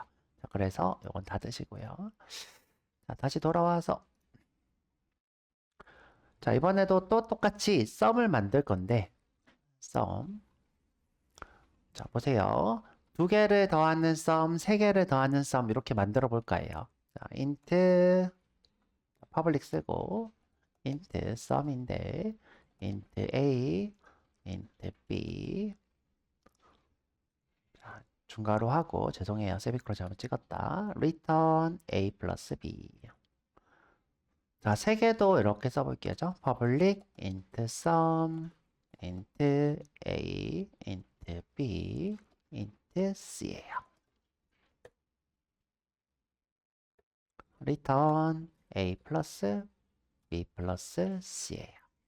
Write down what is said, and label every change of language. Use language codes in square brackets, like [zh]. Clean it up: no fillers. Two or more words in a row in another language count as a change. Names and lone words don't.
[ko] 자, 그래서 이건 닫으시고요. 자, 다시 돌아와서 자, 이번에도 또 똑같이 썸을 만들 건데 썸. 자, 보세요. 두 개를 더하는 썸, 세 개를 더하는 썸 이렇게 만들어 볼까요? 자, int 퍼블릭 쓰고 [en] int sum [ko] 인데 [en] int a int b [ko] 자, 중괄호 하고 죄송해요. 세미콜론 잘못 찍었다. [en] return a plus b [ko] 자, 세 개도 이렇게 써볼게요. [en] public int sum int a int b int c예요. return a plus b plus c 예요.